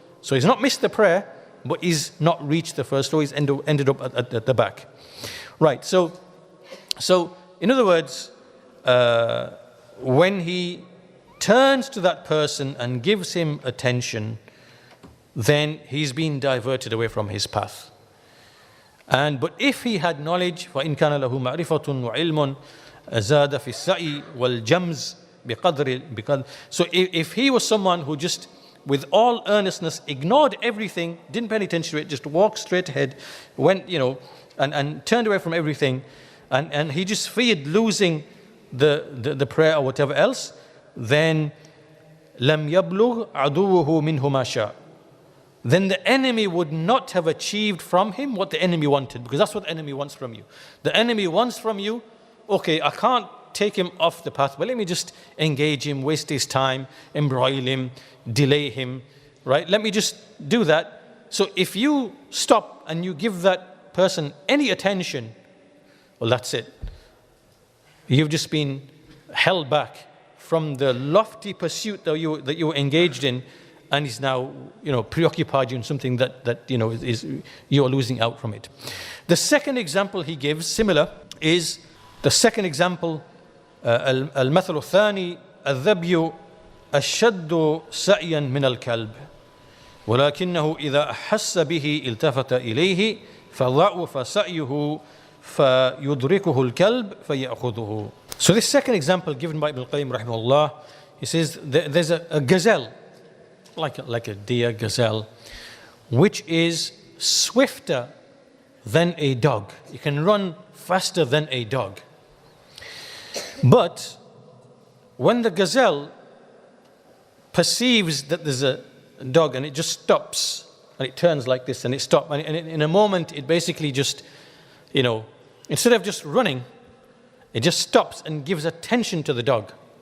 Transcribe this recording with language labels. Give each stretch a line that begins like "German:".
English: So he's not missed the prayer, but he's not reached the first row. He's ended up at the back. Right, so in other words, when he turns to that person and gives him attention, then he's been diverted away from his path. But if he had knowledge,
Arabic: فَإِنْ كَانَ لَهُ مَعْرِفَةٌ وَعِلْمٌ زَادَ فِي السَّعِي وَالْجَمْزِ بِقَدْرِ.
English: So if he was someone who just, with all earnestness, ignored everything, didn't pay any attention to it, just walked straight ahead, went, and turned away from everything, and he just feared losing the prayer or whatever else, then
Arabic: لَمْ يَبْلُغْ عَدُوُّهُ مِنْهُ مَا شَاءَ.
English: Then the enemy would not have achieved from him what the enemy wanted, because that's what the enemy wants from you. The enemy wants from you, okay, I can't take him off the path, but let me just engage him, waste his time, embroil him, delay him, right? Let me just do that. So if you stop and you give that person any attention, well, that's it. You've just been held back from the lofty pursuit that you were engaged in, and he's now, preoccupied you in something that is you are losing out from it. The second example he gives, similar, is the second example.
Arabic: المثل الثاني الذبي أشد سعيا من الكلب ولكنه إذا أحس به التفت إليه فضعف سعيه فيدركه الكلب فيأخذه.
English: So this second example given by Ibn al-Qayyim rahimahullah, he says there's a gazelle, like a deer gazelle, which is swifter than a dog. You can run faster than a dog. But when the gazelle perceives that there's a dog and it just stops and it turns like this and it stops, and in a moment it basically just, instead of just running, it just stops and gives attention to the dog.